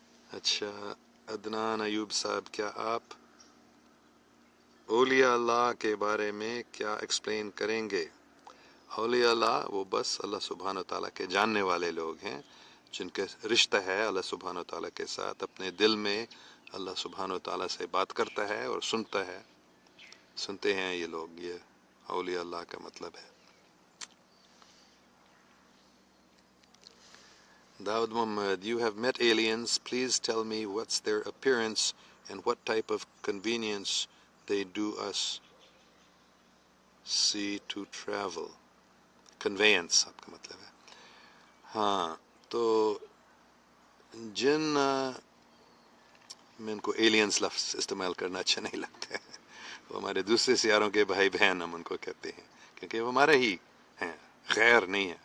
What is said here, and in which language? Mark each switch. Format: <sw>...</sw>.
<ur>اچھا عدنان ایوب صاحب، کیا آپ اولیاء اللہ کے بارے میں کیا ایکسپلین کریں گے؟ اولیاء اللہ وہ بس اللہ سبحانہ تعالیٰ کے جاننے والے لوگ ہیں جن کے رشتہ ہے اللہ سبحانہ تعالیٰ کے ساتھ. اپنے دل میں اللہ سبحانہ تعالیٰ سے بات کرتا ہے اور سنتے ہیں یہ لوگ. یہ اولیاء اللہ کا مطلب ہے.</ur> <en>Dawood Muhammad, you have met aliens. Please tell me what's their appearance and what type of convenience they do us see to travel.</en> <ur>Conveyance آپ کا مطلب ہے. ہاں تو جن میں ان کو ایلینز لفظ استعمال کرنا اچھا نہیں لگتا ہے. وہ ہمارے دوسرے سیاروں کے بھائی بہن ہم ان کو کہتے ہیں کیونکہ وہ ہمارے ہی ہیں، غیر نہیں ہے.</ur>